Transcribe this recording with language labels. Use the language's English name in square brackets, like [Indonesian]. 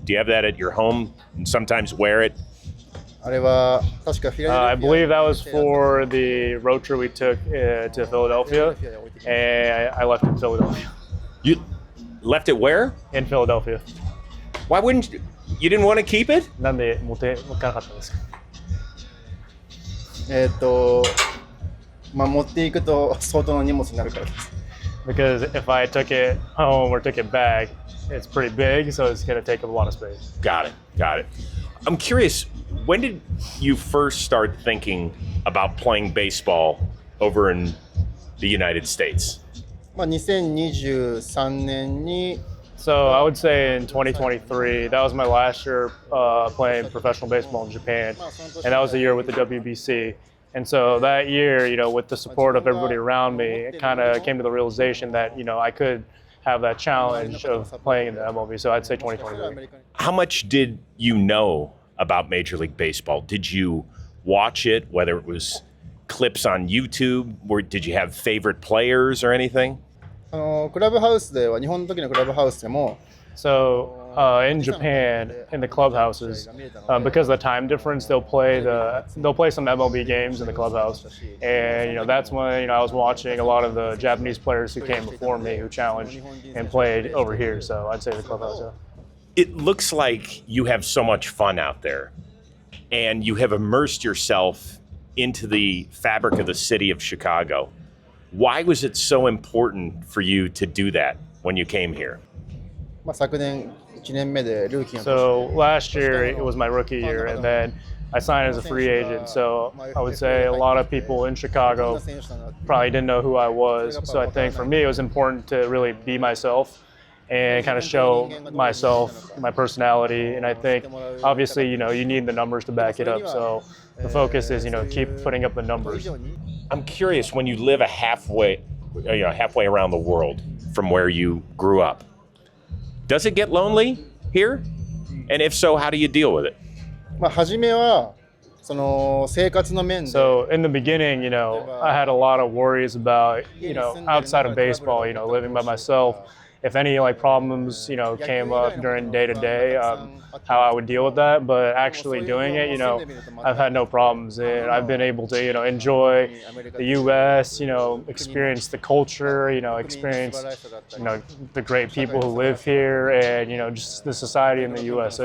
[English] Do you have that at your home and sometimes wear it? I believe that was for the road trip we took to Philadelphia, and I left it in Philadelphia. You left it where? In Philadelphia. Why wouldn't you? You didn't want to keep it? [Japanese] なんで持ってかなかったんですか？持っていくと相当の荷物になるからです。 [English] Because if I took it home or took it back, it's pretty big, so it's going to take up a lot of space. Got it. I'm curious, when did you first start thinking about playing baseball over in the United States? [Japanese] 2023年に [English] So I would say in 2023, that was my last year playing professional baseball in Japan, and that was the year with the WBC. And so that year, with the support of everybody around me, it kind of came to the realization that, I could have that challenge of playing in the MLB. So I'd say 2023. How much did you know about Major League Baseball? Did you watch it, whether it was clips on YouTube, or did you have favorite players or anything? [Japanese] クラブハウスでは日本の時のクラブハウスでも [English] So in Japan, in the clubhouses, because of the time difference, they'll play some MLB games in the clubhouse, and that's when I was watching a lot of the Japanese players who came before me who challenged and played over here. So I'd say the clubhouse. Yeah. It looks like you have so much fun out there, and you have immersed yourself into the fabric of the city of Chicago. Why was it so important for you to do that when you came here? [Japanese] 昨年1年目でルーキーの [English] So last year it was my rookie year, and then I signed as a free agent. So I would say a lot of people in Chicago probably didn't know who I was. So I think for me it was important to really be myself and kind of show myself, my personality. And I think obviously you need the numbers to back it up. So the focus is keep putting up the numbers. I'm curious, when you live halfway around the world from where you grew up, does it get lonely? here? And if so, how do you deal with it? [Japanese] まあ初めはその生活の面で [English] So in the beginning, I had a lot of worries about, outside of baseball, living by myself. If any problems, came up during day to day, how I would deal with that. But actually doing it, I've had no problems, and I've been able to, enjoy the U.S., experience the culture, experience, the great people who live here, and just the society in the U.S.